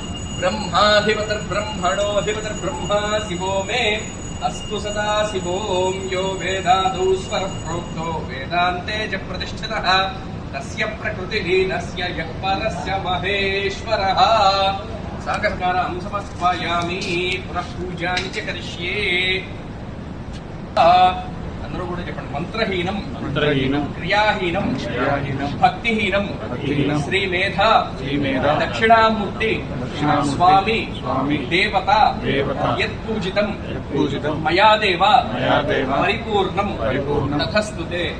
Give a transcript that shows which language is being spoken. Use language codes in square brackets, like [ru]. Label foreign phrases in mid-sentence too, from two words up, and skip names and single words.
[sa] ब्रह्माधिपतिर्ब्रह्मणोऽधिपतिर्ब्रह्मा शिवो मे अस्तु सदा शिवों यो वेदादौ स्वरः प्रोक्तो वेदान्ते च प्रतिष्ठितः तस्य प्रकृतिलीनस्य यः परस्य महेश्वरः सागरकारां समर्पयामि पुनः पूजानि च करिष्ये [te] అందరూ కూడా చెప్పండి [sa] మంత్రహీనం క్రియాహీనం భక్తిహీనం శ్రీమేధ దక్షిణామూర్తి స్వామి దేవత యత్పూజితం మయా దేవ పరిపూర్ణం తథస్తుతే